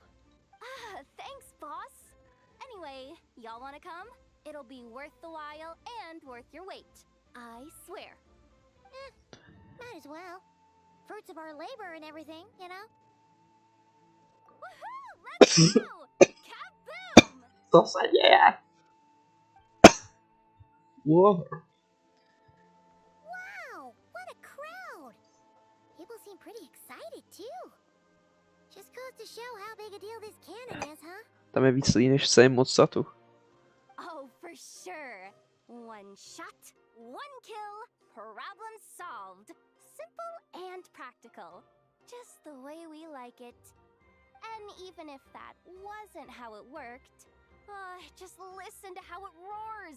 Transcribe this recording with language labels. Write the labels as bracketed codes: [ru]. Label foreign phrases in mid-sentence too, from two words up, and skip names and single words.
[en] Thanks, boss. Anyway, y'all wanna come? It'll be worth the while and worth your wait. I swear. Might as well. Fruits of our labor and everything, you know? Woohoo! Let's go! Kaboom! [cs] To se děje? [en] Wow. Wow, what a crowd! People seem pretty excited too. Just goes to show how big a deal this cannon is, huh? [cs] Tam je víc lidí než Sejm od Satu. [en] Oh, for sure. One shot, one kill, problem solved. Simple and practical. Just the way we like it. And even if that wasn't how it worked, just listen to how it roars.